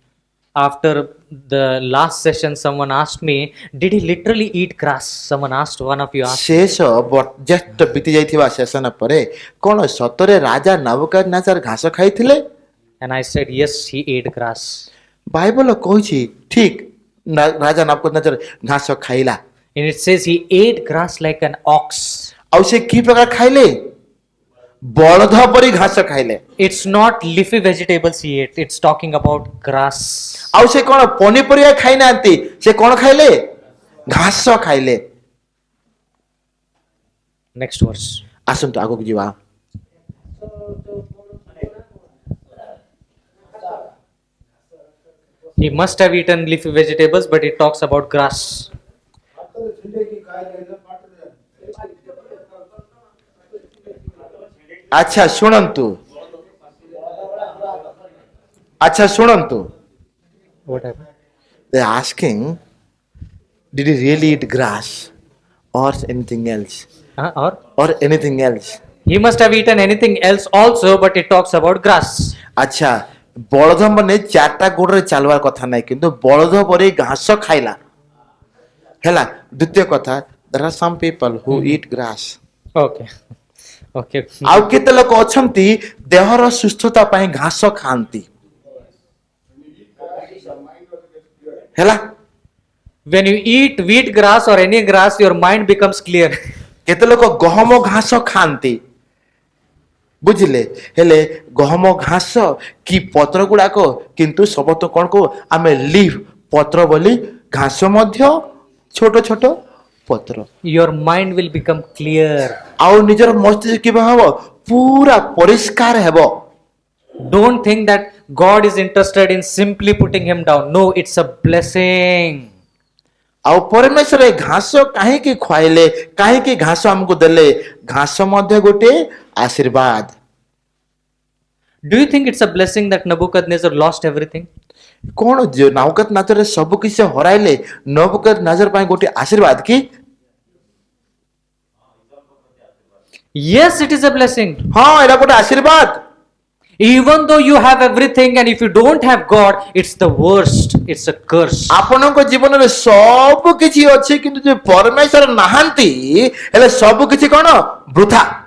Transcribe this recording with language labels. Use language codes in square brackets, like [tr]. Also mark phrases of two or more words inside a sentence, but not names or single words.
[en] After the last session, someone asked me, did he literally eat grass? Someone asked, one of you asked. [or] ଶେଷ ଜ୍ୟେଷ୍ଠ ବିତି ଯାଇଥିବା ସେସନ ପରେ କ'ଣ ସତରେ ରାଜା ନବୁକଦନେଜର ଘାସ ଖାଇଥିଲେ? [en] And I said, yes, he ate grass. [or] ବାଇବଲ କହୁଛି ଠିକ ରାଜା ନବୁକଦନେଜର ଘାସ ଖାଇଲା। [en] And it says he ate grass like an ox. [or] ଆଉ ସେ କି ପ୍ରକାର ଖାଇଲେ? ବଳଦ ପରି ଘାସ ଖାଇଲେ। [en] It's not leafy vegetables he ate. It's talking about grass. [or] ଆଉ ସେ କ'ଣ ପନିପରିବା ଖାଇନାହାନ୍ତି, ସେ କ'ଣ ଖାଇଲେ? ଘାସ ଖାଇଲେ। [en] Next verse. [or] ଆସନ୍ତୁ ଆଗକୁ ଯିବା। [en] He must have eaten leafy vegetables, but it talks about grass. [or] ଆଚ୍ଛା ଶୁଣନ୍ତୁ, ଆଚ୍ଛା ଶୁଣନ୍ତୁ। [en] What happened? They are asking, did he really eat grass or anything else? Or anything else? He must have eaten anything else also, but it talks about grass. [or] ଆଚ୍ଛା, ବଳଦ ମାନେ 4ଟା ଗୋଡ଼ରେ ଚାଲବାର କଥା ନାହିଁ, କିନ୍ତୁ ବଳଦ ପରି ଘାସ ଖାଇଲା। ହେଲା, ଦ୍ୱିତୀୟ କଥା, [en] there are some people who eat grass. Okay. Okay. [or] ଆଉ କେତେ ଲୋକ ଅଛନ୍ତି ଦେହର ସୁସ୍ଥତା ପାଇଁ ଘାସ ଖାଆନ୍ତି। ହେଲା। [en] When you eat wheat grass or any grass, your mind becomes clear. [or] କେତେ ଲୋକ ଗହମ ଘାସ ଖାଆନ୍ତି, ବୁଝିଲେ, ହେଲେ ଗହମ ଘାସ କି ପତ୍ର ଗୁଡାକ କିନ୍ତୁ ସମସ୍ତ କଣ କହୁ ଆମେ ଲିଭ୍ ପତ୍ର ବୋଲି, ଘାସ ମଧ୍ୟ ଛୋଟ ଛୋଟ ପତ୍ର। [en] Your mind will become clear. [or] ଆଉ ନିଜର ମସ୍ତିଷ୍କ କିଭଳି ହବ, ପୁରା ପରିଷ୍କାର ହେବ। [en] Don't think that God is interested in simply putting him down. No, it's a blessing. [or] ଆଉ ପରମେଶ୍ୱର ଏ ଘାସ କାହିଁକି ଖୁଆଇଲେ, କାହିଁକି ଘାସ ଆମକୁ ଦେଲେ, ଘାସ ମଧ୍ୟ ଗୋଟେ ଆଶୀର୍ବାଦ। [en] Do you think it's a blessing that Nebuchadnezzar lost everything? [or] କଣ ନାବୁକଦନେସର ସବୁ କିଛି ହରାଇଲେ ନବୁକଦନେସର ପାଇଁ ଗୋଟେ ଆଶୀର୍ବାଦ କି? [en] Yes, it is a blessing. [or] ହଁ, ଏଇଟା ଗୋଟେ ଆଶୀର୍ବାଦ। [en] Even though you have everything and if you don't have God, it's the worst. It's a curse. [or] ଆପଣଙ୍କ ଜୀବନରେ ସବୁ କିଛି ଅଛି କିନ୍ତୁ ଯେ ପରମେଶ୍ୱର ନାହାନ୍ତି, ହେଲେ ସବୁ କିଛି କଣ ବୃଥା।